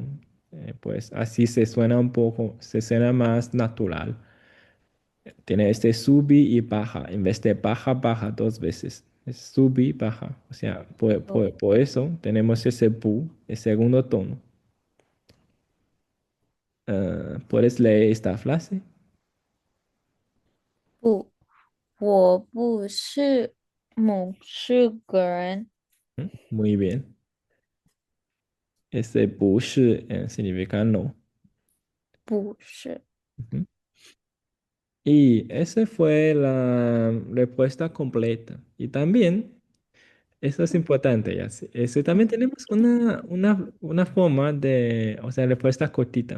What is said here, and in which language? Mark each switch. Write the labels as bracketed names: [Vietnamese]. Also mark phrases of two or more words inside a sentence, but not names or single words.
[Spanish] Pues así se suena un poco, se suena más natural. Tiene este subi y baja, en vez de baja, baja dos veces. Es subi, baja. O sea, por eso tenemos ese bu, el segundo tono. ¿Puedes leer esta frase? [Chinese] 不，我不是某是个人， [Spanish] ¿Mm? Muy bien. Ese bu shi, significa no. [Chinese] 不是， [Spanish] Ujú. Y esa fue la respuesta completa. Y también, eso es importante, ya. También tenemos una forma de, o sea, respuesta cortita.